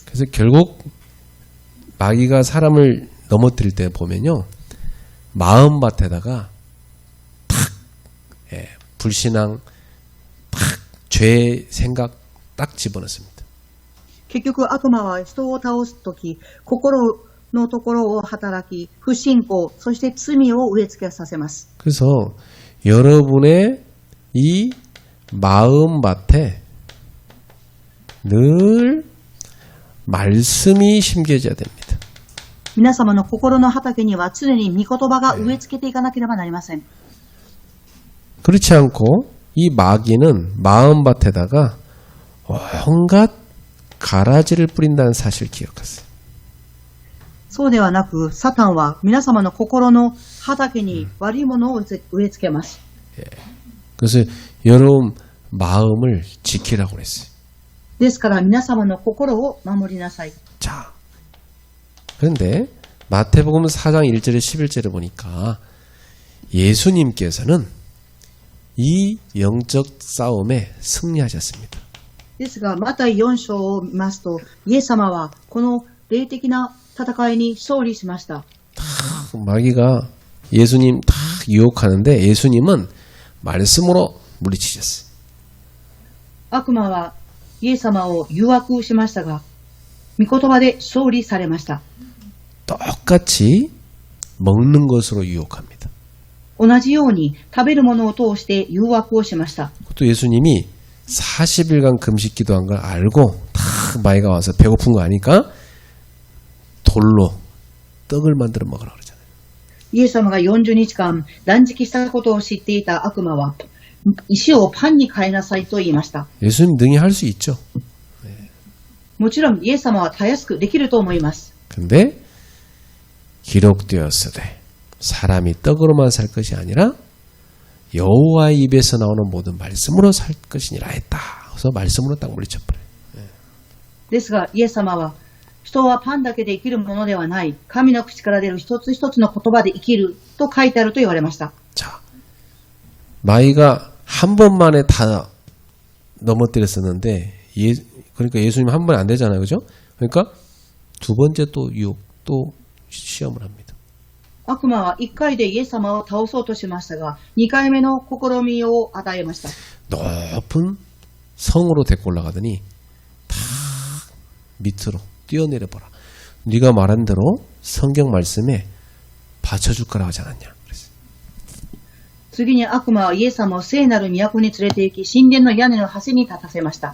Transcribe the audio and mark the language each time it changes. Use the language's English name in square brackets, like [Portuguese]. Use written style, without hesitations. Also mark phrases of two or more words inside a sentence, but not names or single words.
[Korean] 그래서 결국 마귀가 사람을 넘어뜨릴 때 보면요. 마음밭에다가 탁 불신앙 탁 죄 생각 딱 집어넣습니다. [Japanese] 結局悪魔は人を倒すとき、心のところを働き、不信仰、そして罪を植え付けさせます。 [Korean] 그래서 여러분의 이 마음밭에 늘 말씀이 심겨져야 됩니다. [Japanese] 皆様の心の畑には常に御言葉が植え付けていかなければなりません。 [Korean] 그렇지 않고 이 마귀는 마음밭에다가 온갖 가라지를 뿌린다는 사실을 기억하세요. [Japanese] そうではなく、サタンは皆様の心の畑に悪いものを植え付けます。 [Korean] 그래서 여러분 마음을 지키라고 그랬어요. [Japanese] ですから皆様の心を守りなさい。 [Korean] 자, 그런데 마태복음 4장 1절에 11절에 보니까 예수님께서는 이 영적 싸움에 승리하셨습니다. [Japanese] ですが、マタイ4章を見ますと、イエス様はこの霊的な戦いに勝利しました。 [Korean] 마귀가 예수님 다 유혹하는데 예수님은 말씀으로 물리치셨어요. [Japanese] 悪魔はイエス様を誘惑しましたが、御言葉で勝利されました。 [Korean] 똑같이 먹는 것으로 유혹합니다. [Japanese] 同じように食べるものを通して誘惑をしました。 [Korean] 또 예수님이 40일간 금식 기도한 걸 알고 다 마귀가 와서 배고픈 거 아니까 돌로 떡을 만들어 먹으라 그러잖아요. [Japanese] イエス様が40日間断食したことを知っていた悪魔は、石をパンに変えなさいと言いました。 [Korean] 예수님 능히 할 수 있죠. [Japanese] もちろんイエス様はたやすくできると思います。 [Korean] 근데 기록되었으되 사람이 떡으로만 살 것이 아니라 여호와의 입에서 나오는 모든 말씀으로 살 것이니라 했다. 그래서 말씀으로 딱 물리쳐버려요. [Japanese] ですがイエス様は、人はパンだけで生きるものではない、神の口から出る一つ一つの言葉で生きると書いてあると言われました。 [Korean] 자, 마귀가 한 번만에 다 넘어뜨렸었는데 그러니까 예수님 한 번에 안 되잖아요. 그죠? 그러니까 두 번째 또 유혹, 또 시험을 합니다. [Japanese] 悪魔は1回でイエス様を倒そうとしましたが、2回目の試みを与えました。 [Korean] 높은 성으로 데리고 올라가더니 다 밑으로 뛰어내려 보라. 네가 말한 대로 성경 말씀에 받쳐줄 거라고 하지 않았냐. 그랬어요. [Japanese] 次に悪魔はイエス様を聖なる都に連れて行き、神殿の屋根の端に立たせました。